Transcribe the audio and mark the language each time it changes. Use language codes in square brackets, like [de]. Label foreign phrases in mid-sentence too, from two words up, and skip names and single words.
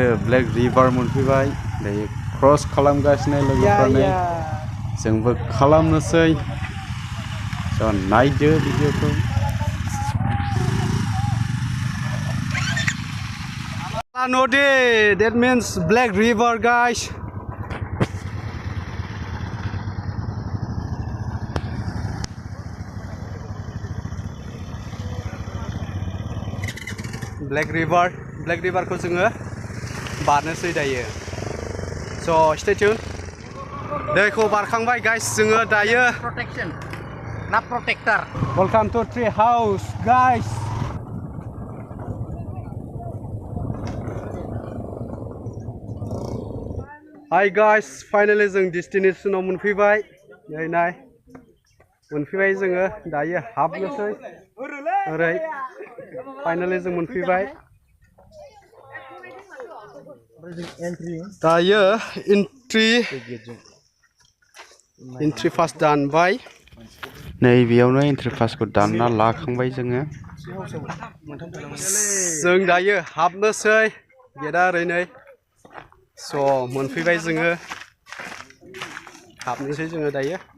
[brx] ब्लेक रिभार मोनफैबाय दायो क्रस खालामगासिनो लोगोफोरनो जोंबो खालामनोसै so नायदो भिडिअखौ न'दे [en] that means black river guys black river [brx] खौ जोङो बारनोसै दायो [en] so stay tuned [brx] दैखौ बारखांबाय guys जोङो दायो [en] protection not protector welcome to tree house guys hi guys finally [brx] जों डेस्टिनेशनाव मोनफैबाय नाय मोनफैबाय जोङो दायो हाबनोसै ओरै finally जों मोनफैबाय दायो [en] entry pass [brx] दानबाय नै बेयावनो एन्ट्रि पासखौ दानना लाखांबाय जोङो जों दायो हाबनोसै गेटआ ओरै नै स' मोनफैबाय जोङो हाबनोसै जोङो दायो